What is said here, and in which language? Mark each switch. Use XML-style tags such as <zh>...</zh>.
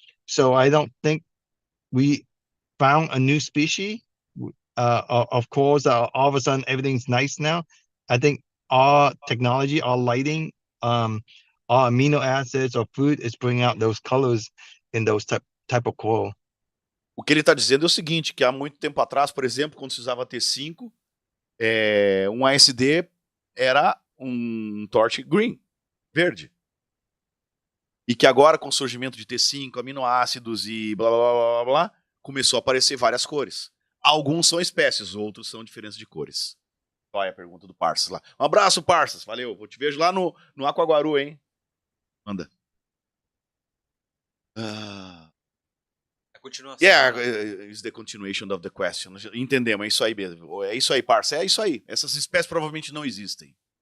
<en>So I don't think we found a new species of course all of a sudden everything's nice now. I think our technology, our lighting, our amino acids or food is bringing out those colors in those type of coral.</en> <pt>O que ele está dizendo é o seguinte, que há muito tempo atrás, por exemplo, quando se usava T5, um ASD era um torch green, verde. E que agora, com o surgimento de T5, aminoácidos e blá, blá, blá, blá, blá, começou a aparecer várias cores. Alguns são espécies, outros são diferenças de cores. Olha a pergunta do Parsas lá. Um abraço, Parsas. Valeu. Vou te vejo lá no Aquaguaru, hein? Manda. A continuação.</pt> <en>Yeah, is the continuation of the question.</en> <pt>Entendemos, é isso aí mesmo. É isso aí, Parsas. É isso aí. Essas espécies provavelmente não existem.</pt>